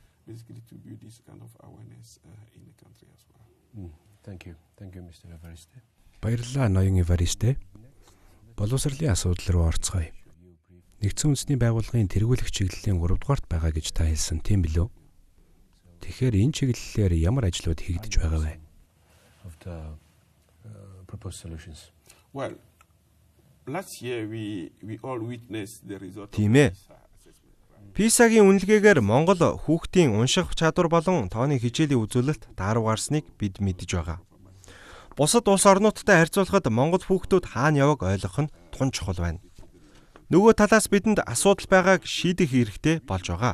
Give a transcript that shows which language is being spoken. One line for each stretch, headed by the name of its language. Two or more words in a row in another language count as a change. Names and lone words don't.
Mongolian: Баярлалаа ноён Эваристе. Боловсролын асуудал руу орцгоё. Нэгдсэн үндэсний байгууллагын тэргүүлэх чиглэлийн 3 дугаарт байгаа гэж та хэлсэн, тийм билүү? Тэгэхээр энэ чиглэлээр ямар ажлууд хийгдэж байгаа вэ?
English: Well, last year we all witnessed the result.
Mongolian: Тийм ээ. PISA-гийн үнэлгээгээр Монгол хүүхдийн унших чадвар болон тооны хичээлийн үзүүлэлт тааруу гарсныг бид мэдэж байгаа. Бусад улс орнуудтай харьцуулахад Монгол хүүхдүүд хаана яваг ойлгох нь тун чухал байна. Нөгөө талаас бидэнд асуудал байгааг шийдэх хэрэгтэй болж байгаа.